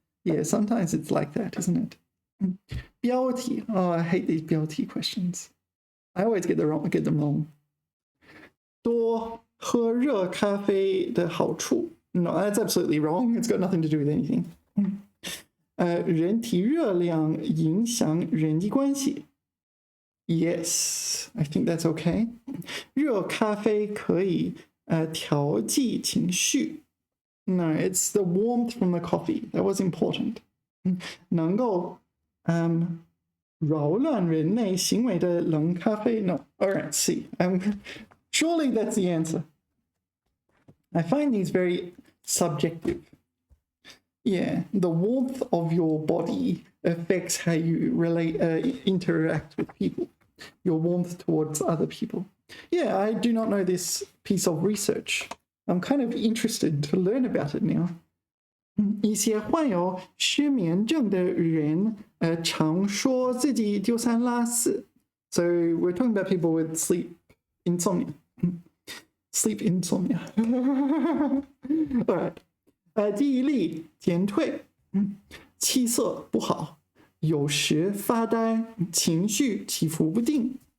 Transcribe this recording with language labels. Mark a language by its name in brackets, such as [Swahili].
[English] Yeah, sometimes it's like that, isn't it? [Chinese] 标题. [English] Oh, I hate these 标题 questions. I always get them wrong. [Chinese] 多喝热咖啡的好处. [English] No, that's absolutely wrong. It's got nothing to do with anything. [Chinese] 人体热量影响人际关系。 [English] Yes, I think that's okay. [Chinese] 热咖啡可以调剂情绪。 [English] No, it's the warmth from the coffee. That was important. [Chinese] 能够扰乱人类行为的冷咖啡。 [English] No, all right, C. Surely that's the answer. I find these very subjective. Yeah, the warmth of your body affects how you interact with people, your warmth towards other people. Yeah, I do not know this piece of research. I'm kind of interested to learn about it now. [Chinese] 一些患有失眠症的人常说自己丢三落四. [English] So we're talking about people with sleep insomnia. Sleep insomnia. All right. [Chinese] 记忆力减退，气色不好，有时发呆，情绪起伏不定。